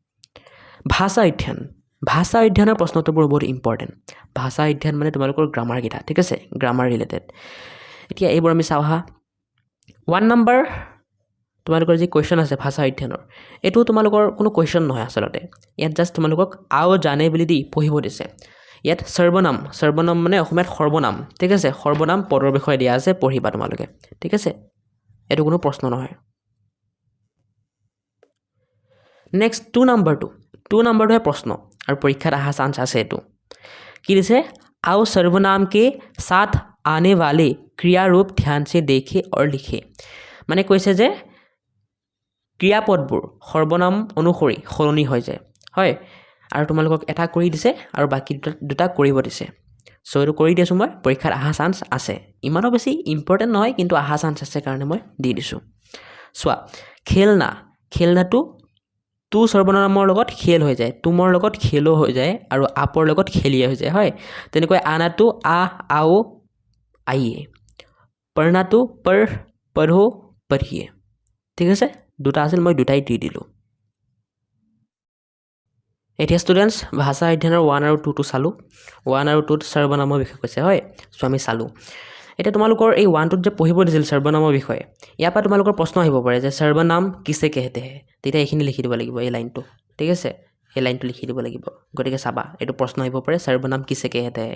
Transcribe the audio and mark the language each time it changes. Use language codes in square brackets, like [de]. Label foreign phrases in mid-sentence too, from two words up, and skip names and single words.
[as] ভাষা অধ্যয়নৰ প্ৰশ্ন উত্তৰবোৰ বহুত ইম্পৰ্টেণ্ট ভাষা অধ্যয়ন মানে তোমালোকৰ গ্ৰামাৰকেইটা ঠিক আছে গ্ৰামাৰ ৰিলেটেড এতিয়া এইবোৰ আমি চাওঁ হা 1 নম্বৰ তোমালোকৰ যি কুৱেশ্যন আছে ভাষা অধ্যয়নৰ এইটো তোমালোকৰ কোনো কুৱেশ্যন নহয় আচলতে ইয়াত জাষ্ট তোমালোকক [hi] आओ जाने [as] বুলি দি পঢ়িব দিছে ইয়াত সৰ্বনাম মানে অসমীয়াত সৰ্বনাম ঠিক আছে সৰ্বনাম পদৰ বিষয়ে দিয়া আছে পঢ়িবা তোমালোকে ঠিক আছে এইটো কোনো প্ৰশ্ন নহয় নেক্সট 2 নম্বৰটোহে প্ৰশ্ন আৰু পৰীক্ষাত অহা চান্স আছে এইটো কি দিছে [hi] आओ सर्वनाम के साथ आने वाले क्रिया रूप ध्यान से देखे और लिखे [as] মানে কৈছে যে ক্ৰিয়াপদবোৰ সৰ্বনাম অনুসৰি সলনি হৈ যায় হয় আৰু তোমালোকক এটা কৰি দিছে আৰু বাকি দুটা কৰিব দিছে চ' এইটো কৰি দিছোঁ মই পৰীক্ষাত অহা চান্স আছে ইমানো বেছি ইম্পৰ্টেণ্ট নহয় কিন্তু অহা চান্স আছে কাৰণে মই দি দিছোঁ চোৱা খেলনাটো তু সৰ্বনামৰ লগত খেল হৈ যায় তুমৰ লগত খেলো হৈ যায় আৰু আপৰ লগত খেলিয়ে হৈ যায় হয় তেনেকৈ আনাটো [hi] आओ आइए [as] পঢ়নাটো পঢ়ো পঢ়িয়ে ঠিক আছে দুটা আছিল মই দুটাই দি দিলোঁ এতিয়া ষ্টুডেণ্টছ ভাষা অধ্যয়নৰ 1 আৰু 2টো চালোঁ 1 আৰু 2ত সৰ্বনামৰ বিষয়ে কৈছে হয় চ' আমি চালোঁ এতিয়া তোমালোকৰ এই 1টোত যে পঢ়িব দিছিল সৰ্বনামৰ বিষয়ে ইয়াৰ পৰা তোমালোকৰ প্ৰশ্ন আহিব পাৰে যে [hi] सर्वनाम किसे कहते हैं [as] তেতিয়া এইখিনি লিখি দিব লাগিব এই লাইনটো ঠিক আছে এই লাইনটো লিখি দিব লাগিব গতিকে চাবা এইটো প্ৰশ্ন আহিব পাৰে [hi] सर्वनाम किसे कहते हैं